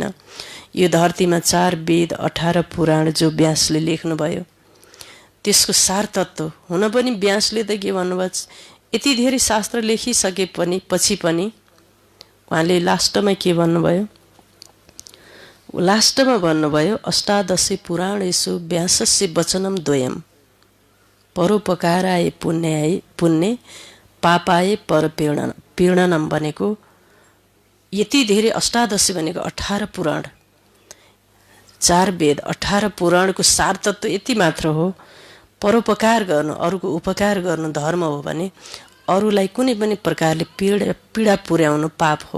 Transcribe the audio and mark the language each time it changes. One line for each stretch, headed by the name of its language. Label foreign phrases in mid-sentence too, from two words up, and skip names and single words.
Nepali: यो धरतीमा 4 वेद 18 पुराण जो व्यासले लेख्नुभयो त्यसको सार तत्त्व हुन पनि व्यासले त के भन्नुभयो, यति धेरै शास्त्र लेखिसके पनि पछि पनि उहाँले लास्टमा के भन्नुभयो, लास्टमा भन्नुभयो
Sanskrit: अष्टादशी पुराणेषु व्यासस्य वचनम द्वयम परोपकाराय पुण्य पापाय परपीडनम
Nepali: भनेको यति धेरै अष्टादशी भनेको 18 पुराण 4 वेद 18 पुराणको सार तत्त्व यति मात्र हो। परोपकार गर्नु, अरूको उपकार गर्नु धर्म हो भने अरूलाई कुनै पनि प्रकारले पीडा पुर्याउनु पाप हो।